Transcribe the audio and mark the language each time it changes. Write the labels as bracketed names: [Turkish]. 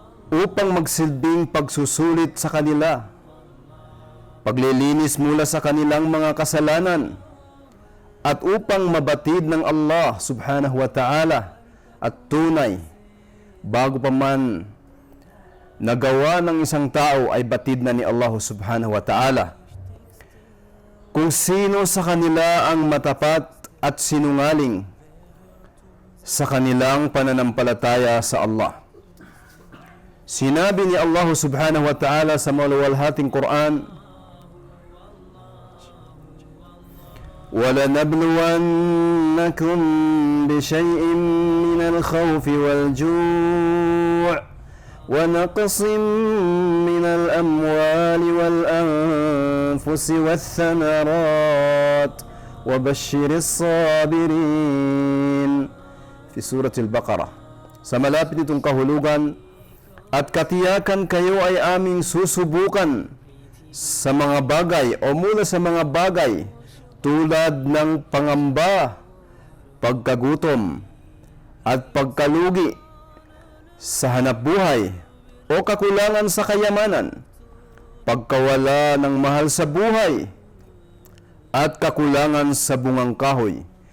[Filipino] upang magsilbing pagsusulit sa kanila, paglilinis mula sa kanilang mga kasalanan, at upang mabatid ng Allah subhanahu wa ta'ala at tunay bago pa man nagawa ng isang tao ay batid na ni Allah subhanahu wa ta'ala kung sino sa kanila ang matapat at sinungaling sa kanilang pananampalataya sa Allah. Sinabi ni Allah subhanahu wa ta'ala sa maluwalhating Quran, [Arabic] وَلَنَبْلُوَنَّكُمْ بِشَيْءٍ مِّنَ الْخَوْفِ وَالْجُوعِ وَنَقْصٍ مِّنَ الْأَمْوَالِ وَالْأَنفُسِ وَالثَّمَرَاتِ وَبَشِّرِ الصَّابِرِينَ في سورة البقرة. [Filipino] Sa malapit nitong kahulugan, at katiyakan kayo ay aming susubukan sa mga bagay o mula sa mga bagay tulad ng pangamba, pagkagutom, at pagkalugi sa hanapbuhay o kakulangan sa kayamanan, pagkawala ng mahal sa buhay, at kakulangan sa bungang kahoy.